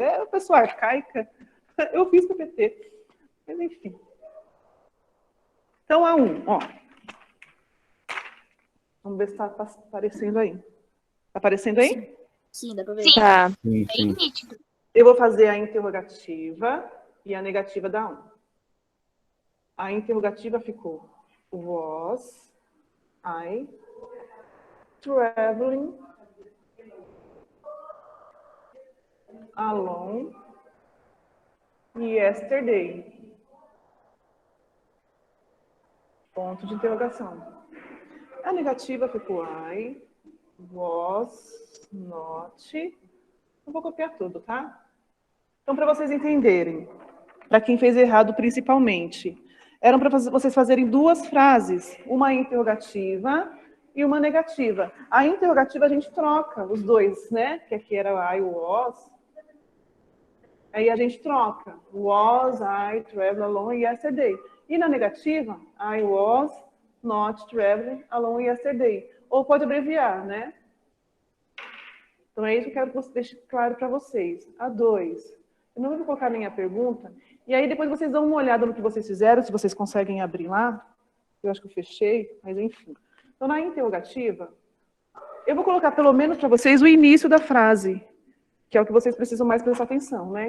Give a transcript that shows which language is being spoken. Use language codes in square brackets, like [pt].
[pt] É uma pessoa arcaica. Eu fiz PPT. Mas, enfim. Então, A1, ó. Vamos ver se está aparecendo aí. Está aparecendo aí? Sim, dá pra ver. Tá. Sim, Bem sim. nítido. Eu vou fazer a interrogativa e a negativa da A1. A interrogativa ficou [en] was I traveling alone yesterday? [pt] Ponto de interrogação. A negativa ficou [en] I was not. [pt] Eu vou copiar tudo, tá? Então, para vocês entenderem, para quem fez errado principalmente, eram para vocês fazerem duas frases, uma interrogativa e uma negativa. A interrogativa a gente troca os dois, né? Que aqui era I was. Aí a gente troca. [en] Was I traveling alone yesterday? [pt] E na negativa, [en] I was not traveling alone yesterday. [pt] Ou pode abreviar, né? Então é isso que eu quero que você deixe claro para vocês. A 2. Eu não vou colocar nenhuma pergunta. E aí depois vocês dão uma olhada no que vocês fizeram, se vocês conseguem abrir lá. Eu acho que eu fechei, mas enfim. Então na interrogativa, eu vou colocar pelo menos para vocês o início da frase, que é o que vocês precisam mais prestar atenção, né?